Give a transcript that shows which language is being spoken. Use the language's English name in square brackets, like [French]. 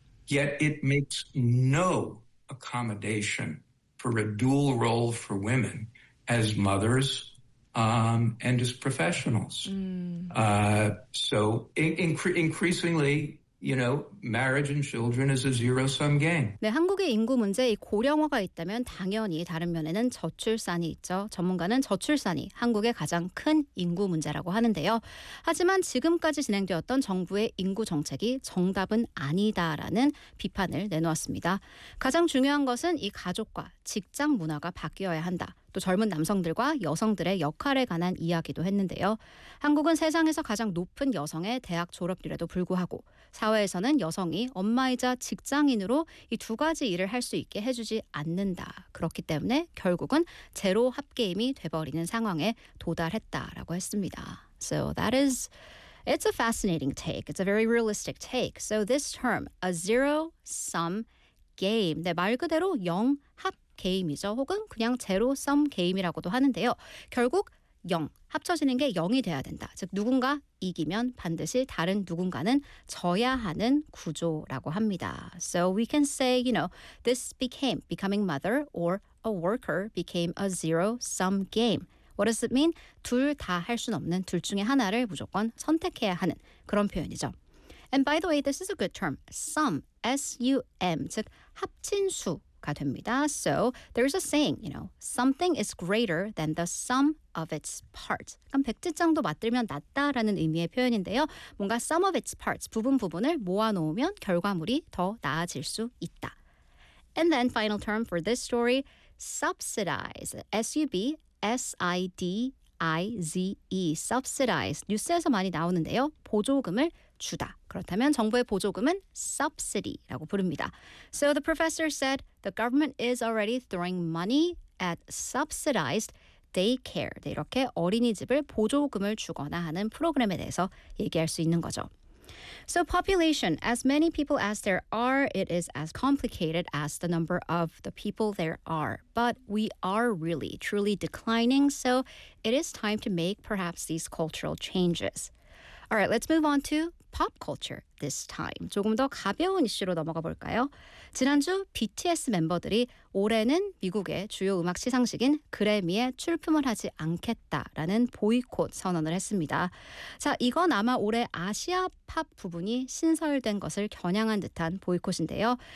[English] Yet it makes no accommodation for a dual role for women as mothers and as professionals. So increasingly, you know, marriage and children is a zero-sum game. [Korean] 네, 한국의 인구 문제, 고령화가 있다면 당연히 다른 면에는 저출산이 있죠. 전문가는 저출산이 한국의 가장 큰 인구 문제라고 하는데요. 하지만 지금까지 진행되었던 정부의 인구 정책이 정답은 아니다라는 비판을 내놓았습니다. 가장 중요한 것은 이 가족과 직장 문화가 바뀌어야 한다. 또 젊은 남성들과 여성들의 역할에 관한 이야기도 했는데요. 한국은 세상에서 가장 높은 여성의 대학 졸업률에도 불구하고 사회에서는 여성이 엄마이자 직장인으로 이 두 가지 일을 할 수 있게 해주지 않는다. 그렇기 때문에 결국은 제로 합계임이 돼버리는 상황에 도달했다라고 했습니다. [English] So that is, it's a fascinating take. It's a very realistic take. So this term, a zero-sum game, [Korean] 네, 말 그대로 영 합 게임이죠. 혹은 그냥 제로섬 게임이라고도 하는데요. 결국 0, 합쳐지는 게 0이 돼야 된다. 즉 누군가 이기면 반드시 다른 누군가는 져야 하는 구조라고 합니다. [English] So we can say, you know, this became becoming mother or a worker became a zero-sum game. What does it mean? [Korean] 둘 다 할 순 없는 둘 중에 하나를 무조건 선택해야 하는 그런 표현이죠. [English] And by the way, this is a good term. Sum, S-U-M, [Korean] 즉 합친 수. 됩니다. [English] So there's a saying, you know, something is greater than the sum of its parts. [Korean] 그럼 백지장도 맞들면 낫다라는 의미의 표현인데요. 뭔가 [English] sum of its parts, [Korean] 부분 부분을 모아놓으면 결과물이 더 나아질 수 있다. [English] And then final term for this story, subsidize. S-U-B-S-I-D-I-Z-E. Subsidize. [Korean] 뉴스에서 많이 나오는데요. 보조금을 주다. 그렇다면 정부의 보조금은 subsidy라고 부릅니다. [English] So the professor said the government is already throwing money at subsidized daycare. [Korean] 네, 이렇게 어린이집을 보조금을 주거나 하는 프로그램에 대해서 얘기할 수 있는 거죠. [English] So population, as many people as there are, it is as complicated as the number of the people there are. But we are really, truly declining, so it is time to make perhaps these cultural changes. All right, let's move on to pop culture this time. [Korean] 조금 더 가벼운 이슈로 넘어가 볼까요? 지난주 BTS 멤버들이 올해는 미국의 주요 음악 시상식인 그래미에 출품을 하지 않겠다라는 보이콧 선언을 했습니다. 자, 이건 아마 올해 아시아 팝 부분이 신설된 것을 겨냥한 듯한 보이콧인데요.